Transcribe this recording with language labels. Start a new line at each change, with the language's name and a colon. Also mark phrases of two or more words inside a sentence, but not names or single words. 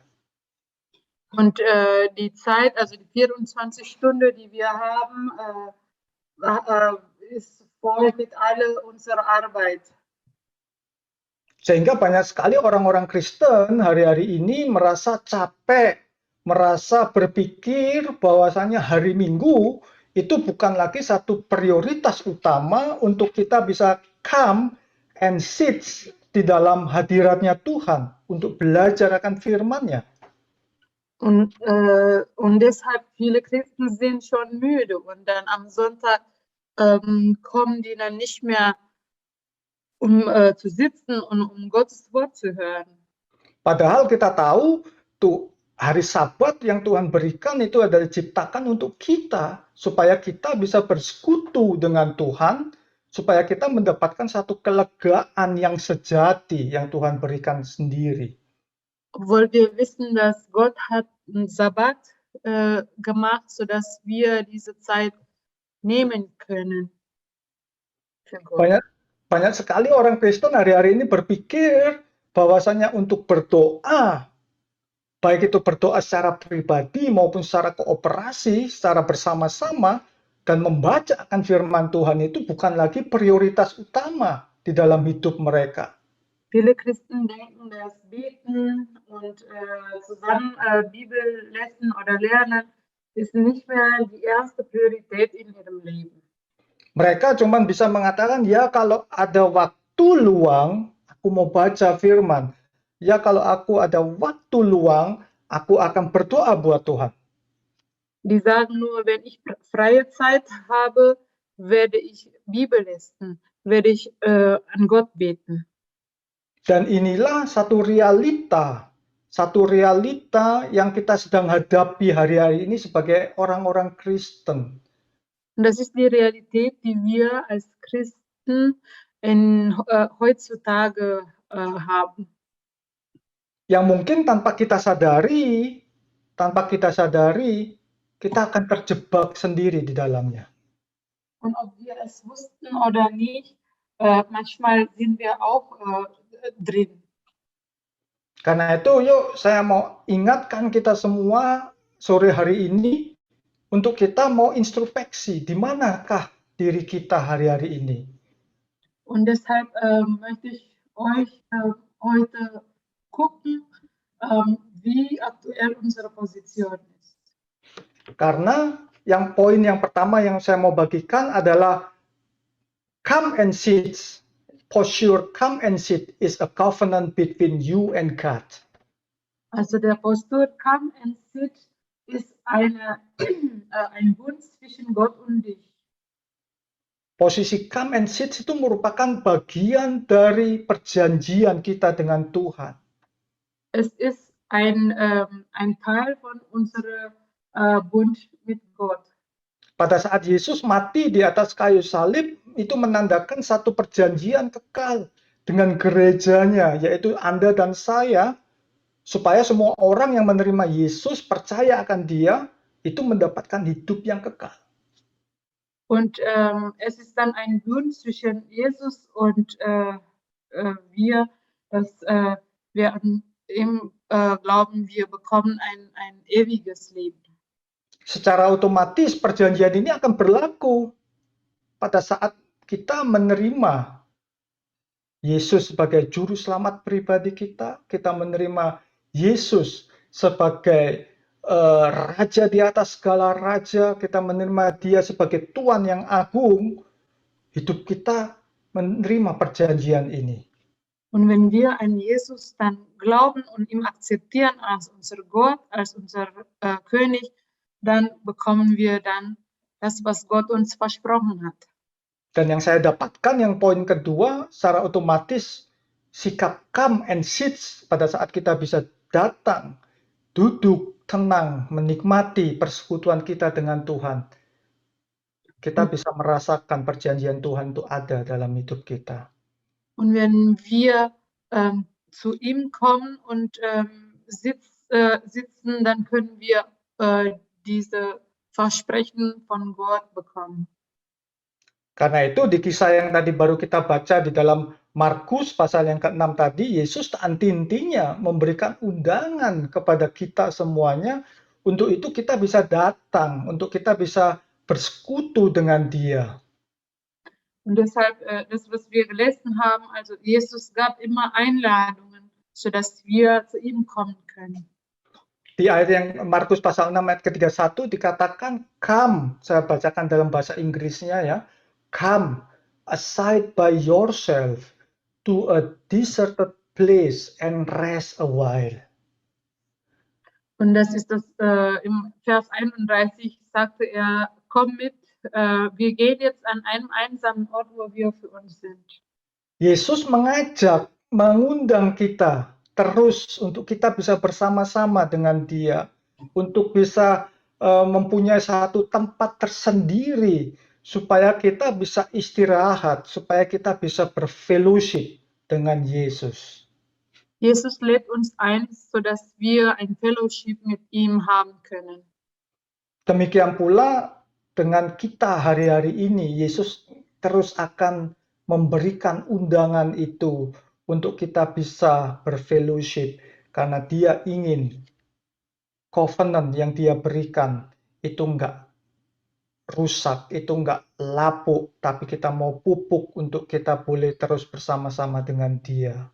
German: Und die Zeit, also die 24 Stunden, die wir haben, ist voll mit all unserer Arbeit.
Indonesian: Sehingga banyak sekali orang-orang Kristen hari-hari ini merasa capek, merasa berpikir bahwasanya hari Minggu itu bukan lagi satu prioritas utama untuk kita bisa
English: come and sit
Indonesian: di dalam hadiratnya Tuhan untuk belajar akan firman-Nya.
German: Und deshalb viele Christen sind schon müde und dann am Sonntag kommen die dann nicht mehr, zu sitzen und um Gottes Wort zu hören.
Indonesian: Padahal kita tahu tuh hari Sabat yang Tuhan berikan itu adalah diciptakan untuk kita supaya kita bisa bersekutu dengan Tuhan, supaya kita mendapatkan satu kelegaan yang sejati yang Tuhan berikan sendiri.
German: Obwohl wir wissen, dass Gott hat einen Sabbat gemacht, sodass wir diese Zeit nehmen können für Gott.
Indonesian: Banyak sekali orang Kristen hari-hari ini berpikir bahwasanya untuk berdoa, baik itu berdoa secara pribadi maupun secara kooperasi, secara bersama-sama, dan membaca akan firman Tuhan itu bukan lagi prioritas utama di dalam hidup mereka.
German: Viele Christen denken, dass Beten und zusammen Bibel lesen oder lernen ist nicht mehr die erste Priorität in ihrem Leben.
Indonesian: Mereka cuma bisa mengatakan, ya kalau ada waktu luang, aku mau baca firman. Ya kalau aku ada waktu luang, aku akan berdoa buat Tuhan.
German: Die sagen nur, wenn ich freie Zeit habe, werde ich Bibel lesen, werde ich an Gott beten.
Indonesian: Dan inilah satu realita yang kita sedang hadapi hari-hari ini sebagai orang-orang Kristen.
German: Und das ist die Realität, die wir als Christen heutzutage haben.
Indonesian: Yang mungkin tanpa kita sadari, kita akan terjebak sendiri di dalamnya.
German: Und ob wir es wussten oder nicht, manchmal sind wir auch drin.
Indonesian: Karena itu, yuk saya mau ingatkan kita semua sore hari ini untuk kita mau introspeksi, di manakah diri kita hari-hari ini.
German: Und deshalb möchte ich euch heute gucken, wie aktuell unsere Position ist.
Indonesian: Karena poin yang pertama yang saya mau bagikan adalah
English: come and sit. Posture come and sit is a covenant between you and God.
German: Also der Postur
English: come and sit
German: ist ein Bund zwischen Gott und dich.
Indonesian: Posisi
English: come and sit
Indonesian: itu merupakan bagian dari perjanjian kita dengan Tuhan.
German: Es ist ein Teil von unserem Bund mit Gott.
Indonesian: Pada saat Yesus mati di atas kayu salib, itu menandakan satu perjanjian kekal dengan gerejanya, yaitu Anda dan saya, supaya semua orang yang menerima Yesus, percaya akan Dia, itu mendapatkan hidup yang kekal.
German: Und es ist dann ein Bund zwischen Jesus und wir, dass wir an ihm glauben, wir bekommen ein ewiges Leben.
Indonesian: Secara otomatis perjanjian ini akan berlaku pada saat kita menerima Yesus sebagai juru selamat pribadi kita, kita menerima Yesus sebagai Raja di atas segala raja, kita menerima Dia sebagai Tuhan yang agung, hidup kita menerima perjanjian ini.
German: Und wenn wir an Jesus dann glauben und ihm akzeptieren als unser Gott, als unser König, dann bekommen wir dann das, was Gott uns versprochen hat.
Indonesian: Dan yang saya dapatkan, yang poin kedua, secara otomatis sikap
English: come and sit
Indonesian: pada saat kita bisa datang, duduk, tenang, menikmati persekutuan kita dengan Tuhan. Kita bisa merasakan perjanjian Tuhan itu ada dalam hidup kita.
German: Und wenn wir zu ihm kommen und sitzen, dann können wir diese Versprechen von Gott bekommen.
Indonesian: Karena itu di kisah yang tadi baru kita baca di dalam Markus pasal yang ke-6 tadi, Yesus intinya memberikan undangan kepada kita semuanya, untuk itu kita bisa datang, untuk kita bisa bersekutu dengan Dia.
German: Und deshalb, das, was wir gelesen haben, also Jesus gab immer Einladungen, sodass wir zu ihm kommen können.
Indonesian: Di ayat yang Markus pasal 6 ayat ke-31 dikatakan, come, saya bacakan dalam bahasa Inggrisnya ya,
English: come aside by yourself to a deserted place and rest a while.
German: Und das ist das, im Vers 31 sagte er, komm mit, wir gehen jetzt an einem einsamen Ort, wo wir für uns sind.
Indonesian: Yesus mengundang kita terus untuk kita bisa bersama-sama dengan Dia, untuk bisa mempunyai satu tempat tersendiri supaya kita bisa istirahat, supaya kita bisa berfellowship dengan Yesus.
German: Jesus lädt uns ein, sodass wir ein Fellowship mit ihm haben können.
Indonesian: Demikian pula dengan kita hari-hari ini, Yesus terus akan memberikan undangan itu untuk kita bisa berfellowship, karena Dia ingin covenant yang Dia berikan itu enggak rusak, itu enggak lapuk, tapi kita mau pupuk untuk kita boleh terus bersama-sama dengan Dia.